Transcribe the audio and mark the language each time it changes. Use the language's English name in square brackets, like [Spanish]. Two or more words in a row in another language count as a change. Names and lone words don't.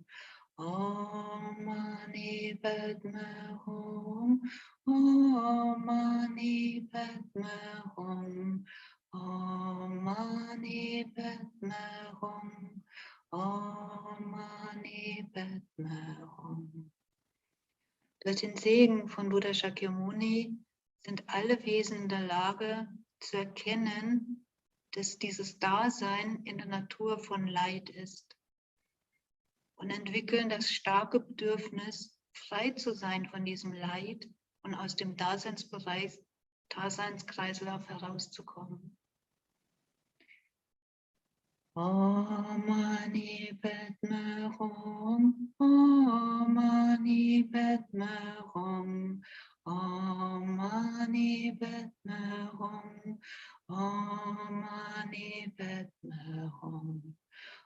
[Sanskrit] ॐ मणि पद्मे हूँ. ॐ मणि पद्मे हूँ. ॐ मणि पद्मे हूँ. ॐ मणि पद्मे हूँ. [German] Durch den Segen von Buddha Shakyamuni sind alle Wesen in der Lage zu erkennen, dass dieses Dasein in der Natur von Leid ist und entwickeln das starke Bedürfnis, frei zu sein von diesem Leid und aus dem Daseinskreislauf herauszukommen. [Sanskrit] ॐ मणि पद्मे हूँ. ॐ मणि पद्मे हूँ. ॐ मणि पद्मे हूँ. ॐ मणि पद्मे हूँ.